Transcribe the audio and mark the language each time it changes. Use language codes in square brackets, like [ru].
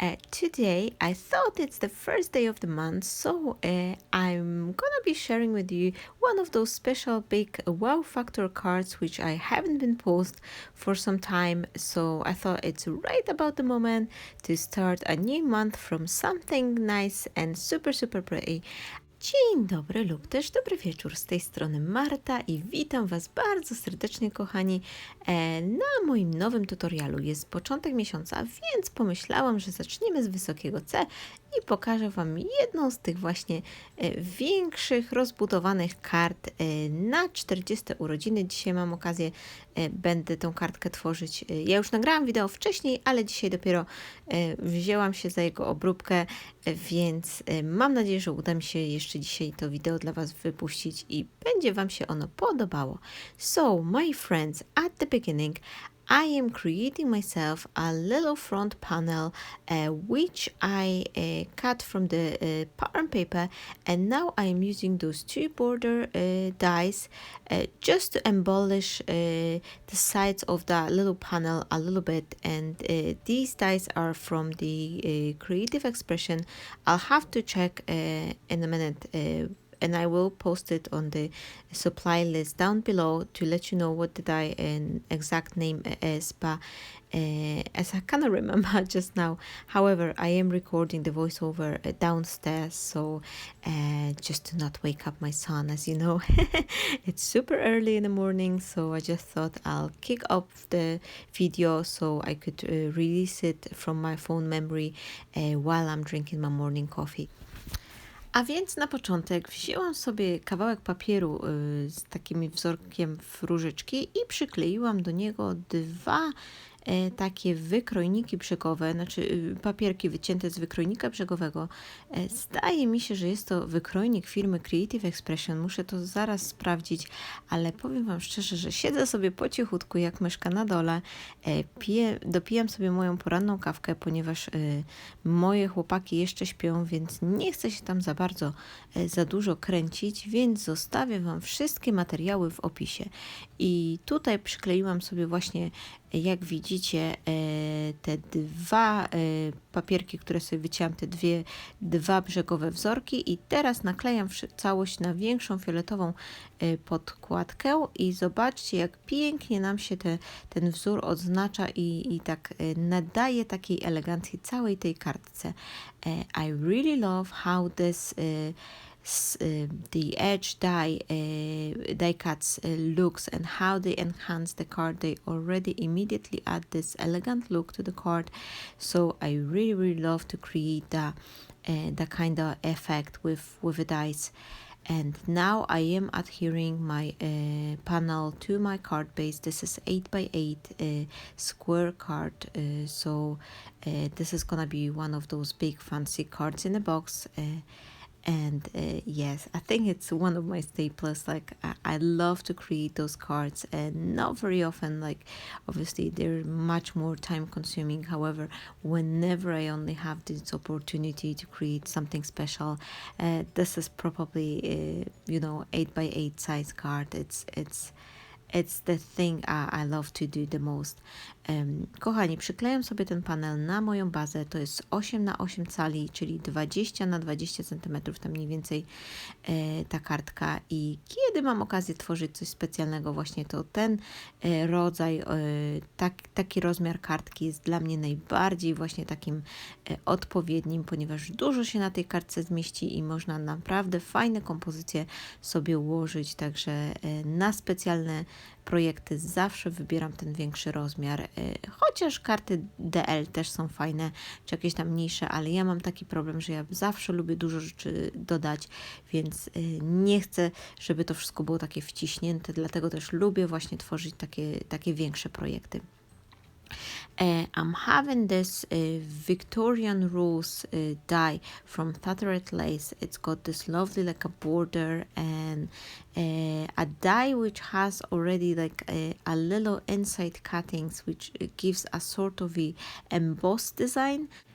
[en] Today, I thought it's the first day of the month, so I'm gonna be sharing with you one of those special big wow factor cards which I haven't been posted for some time. So I thought it's right about the moment to start a new month from something nice and super pretty. [pl] Dzień dobry lub też dobry wieczór, z tej strony Marta i witam Was bardzo serdecznie, kochani, na moim nowym tutorialu. Jest początek miesiąca, więc pomyślałam, że zaczniemy z wysokiego C i pokażę Wam jedną z tych właśnie większych, rozbudowanych kart na 40 urodziny. Dzisiaj mam okazję, będę tą kartkę tworzyć. Ja już nagrałam wideo wcześniej, ale dzisiaj dopiero wzięłam się za jego obróbkę, więc mam nadzieję, że uda mi się jeszcze dzisiaj to wideo dla Was wypuścić i będzie Wam się ono podobało. [en] So, my friends, at the beginning, I am creating myself a little front panel which I cut from the pattern paper, and now I am using those two border dies just to embellish the sides of that little panel a little bit. And these dies are from the creative expression. I'll have to check in a minute, and I will post it on the supply list down below to let you know what the die and exact name is, but as I cannot remember just now. However, I am recording the voiceover downstairs, so just to not wake up my son, as you know. It's super early in the morning, so I just thought I'll kick off the video so I could release it from my phone memory while I'm drinking my morning coffee. [pl] A więc na początek wzięłam sobie kawałek papieru z takim wzorkiem w różyczki i przykleiłam do niego dwa takie wykrojniki brzegowe, znaczy papierki wycięte z wykrojnika brzegowego. Zdaje mi się, że jest to wykrojnik firmy Creative Expression. Muszę to zaraz sprawdzić, ale powiem Wam szczerze, że siedzę sobie po cichutku jak myszka na dole, dopijam sobie moją poranną kawkę, ponieważ moje chłopaki jeszcze śpią, więc nie chcę się tam za dużo kręcić, więc zostawię Wam wszystkie materiały w opisie. I tutaj przykleiłam sobie właśnie, jak widzicie, te dwa papierki, które sobie wycięłam, te dwa brzegowe wzorki, i teraz naklejam całość na większą fioletową podkładkę i zobaczcie, jak pięknie nam się ten wzór odznacza i tak nadaje takiej elegancji całej tej kartce. [en] I really love how this the edge die cuts looks and how they enhance the card. They already immediately add this elegant look to the card, so I really love to create that kind of effect with the dice. And now I am adhering my panel to my card base. This is 8x8 square card, so this is gonna be one of those big fancy cards in a box. And yes, I think it's one of my staples. Like I love to create those cards, and not very often. Like obviously they're much more time consuming. However, whenever I only have this opportunity to create something special, this is probably 8x8 size card. It's the thing I love to do the most. [pl] Kochani, przyklejam sobie ten panel na moją bazę. To jest 8x8 cali, czyli 20x20 cm, tam mniej więcej ta kartka. I kiedy mam okazję tworzyć coś specjalnego, właśnie to ten rodzaj, taki rozmiar kartki jest dla mnie najbardziej właśnie takim odpowiednim, ponieważ dużo się na tej kartce zmieści i można naprawdę fajne kompozycje sobie ułożyć. Także na specjalne projekty zawsze wybieram ten większy rozmiar, chociaż karty DL też są fajne, czy jakieś tam mniejsze, ale ja mam taki problem, że ja zawsze lubię dużo rzeczy dodać, więc nie chcę, żeby to wszystko było takie wciśnięte, dlatego też lubię właśnie tworzyć takie większe projekty. [en] I'm having this Victorian Rose die from Tattered Lace. It's got this lovely like a border and a die which has already like a little inside cuttings, which gives a sort of a embossed design.